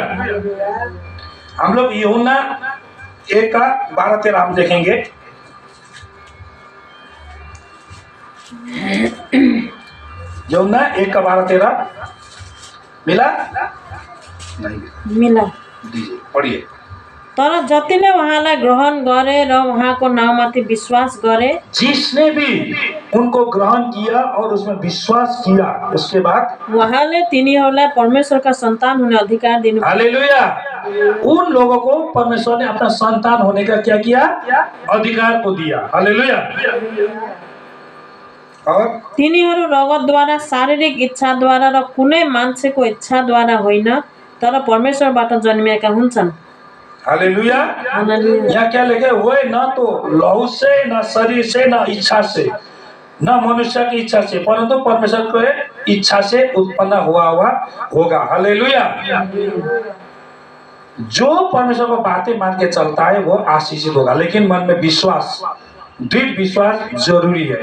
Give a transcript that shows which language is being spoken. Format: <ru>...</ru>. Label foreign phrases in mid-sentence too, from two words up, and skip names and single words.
<hi>हम लोग यूहन्ना 1:12-13 हम देखेंगे। यूहन्ना 1:12-13 मिला नहीं मिला। दीजिए, पढ़िए।</hi> <ne>तर जतिले उहाँलाई ग्रहण गरे र उहाँको नाउँमाथि विश्वास गरे,</ne> <hi>जिसने भी उनको ग्रहण किया और उसमें विश्वास किया, उसके बाद</hi> <ne>उहाँले तिनीहरूलाई परमेश्वरका सन्तान हुने अधिकार दिनु। हालेलुया।</ne> <hi>उन लोगों को परमेश्वर ने अपना संतान होने का क्या किया? अधिकार को दिया। हालेलुया। और</hi> <ne>तिनीहरू रगतद्वारा, शारीरिक इच्छाद्वारा र कुनै मान्छेको इच्छाद्वारा होइन, तर परमेश्वरबाट जन्मिएका हुन्छन्। हालेलुया। हालेलुया।</ne> <hi>यहाँ क्या लिखे हुए? न तो लहू से, न शरीर से, न इच्छा से, न मनुष्य की इच्छा से, परंतु परमेश्वर को इच्छा से उत्पन्न हुआ होगा। हालेलुया। जो परमेश्वर को बातें मान के चलता है वो आशीषित होगा, लेकिन मन में विश्वास, दृढ़ विश्वास जरूरी है।</hi>